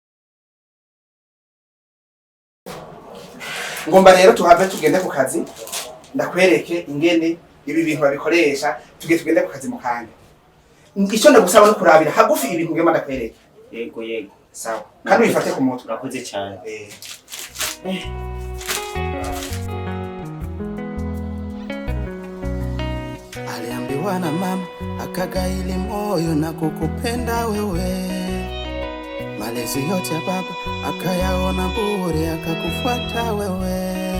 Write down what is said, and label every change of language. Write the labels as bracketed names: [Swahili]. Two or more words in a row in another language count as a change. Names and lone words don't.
[Rundi] ngomba rero tuhave tugende ku kazi ndakwereke ingene ibi bintu babikoresha tugende ku kazi mu kanya icyo ndagusaba no kurabira hagufi ibintu ngema ndakwereke yego sawa kandi wifate ku mutwe urakoze cyane [Swahili] aliambiwa na mama akagaili moyo na kukupenda wewe, malezi yote ya baba akayaona bure akakufuata wewe.